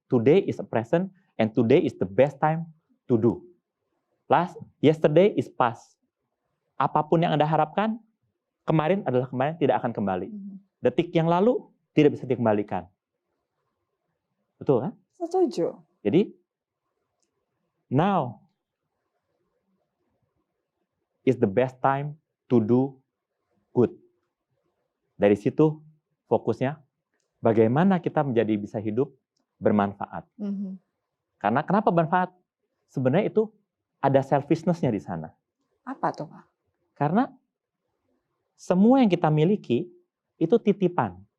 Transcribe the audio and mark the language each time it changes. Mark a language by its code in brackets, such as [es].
[en] Today is a present and today is the best time to do. Yesterday is past. [id] Apapun yang Anda harapkan, kemarin adalah kemarin, tidak akan kembali. detik yang lalu tidak bisa dikembalikan. Betul kan? Setuju. Jadi, [en] now is the best time to do good. [id] Dari situ fokusnya, bagaimana kita menjadi bisa hidup bermanfaat. Karena kenapa bermanfaat? Sebenarnya itu ada selfishness-nya di sana. Apa tuh, Pak? Karena semua yang kita miliki itu titipan.